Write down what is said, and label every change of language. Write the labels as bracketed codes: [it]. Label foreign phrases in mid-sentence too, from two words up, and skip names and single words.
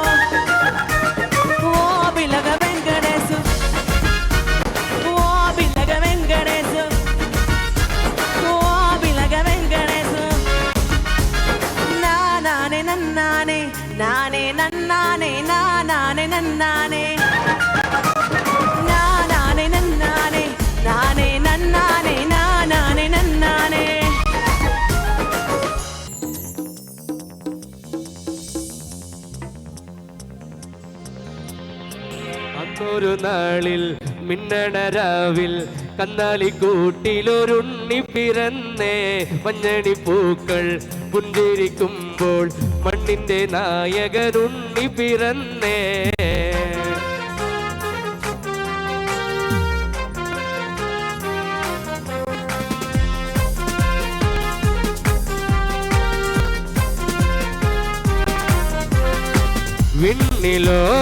[te] ఓ పిలగ వెంకటేశు ఓ పిలగ వెంకటేశు ఓ పిలగ వెంకటేశు నానే నన్నానే నానే నన్నానే నానే నన్నానే నానే నన్నానే నానే నన్నానే నానే నన్నానే [ml] അന്നൊരു നാളിൽ മിന്നണരാവിൽ കന്നാലിക്കൂട്ടിലൊരുണ്ണി പിറന്നേ മഞ്ഞണി പൂക്കൾ പുഞ്ചിരിക്കുമ്പോൾ മണ്ണിന്റെ നായകനുണ്ണി പിറന്നേ വിണ്ണിലോ